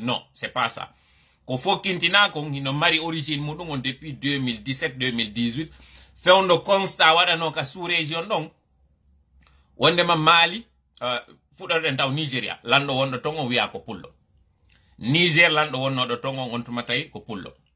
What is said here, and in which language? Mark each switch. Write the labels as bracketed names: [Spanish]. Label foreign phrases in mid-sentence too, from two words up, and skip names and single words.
[French] Non, c'est pas ça. [Fula] Ko fokkintina ko hino mari origine muɗum on depuis 2017-2018 fewndo constat waɗano ka [French] sous région [Fula] ɗon wondema Mali fuɗɗoɗen taw Nigeria lanɗo wonɗo ton on wiya ko pullo. Niger lanɗo wonnoɗo ton on tuma tawi ko pullo.